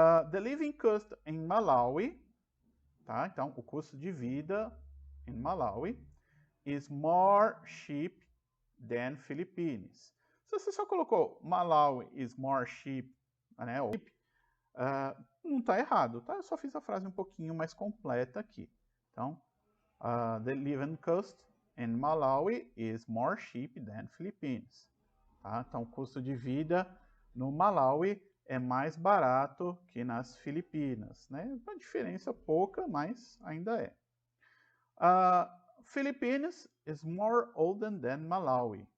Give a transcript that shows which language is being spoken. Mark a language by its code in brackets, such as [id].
[en] The living cost in Malawi, [pt] tá? Então, o custo de vida em [en] Malawi is more cheap than Philippines. [pt] Se você só colocou [en] Malawi is more cheap, [pt] né? Não está errado, tá? Eu só fiz a frase um pouquinho mais completa aqui. [en] Então, the living cost in Malawi is more cheap than Philippines. [pt] Tá? Então, o custo de vida no Malawi é mais barato que nas Filipinas. Né? Uma diferença pouca, mas ainda é. [en] Philippines is more older than Malawi.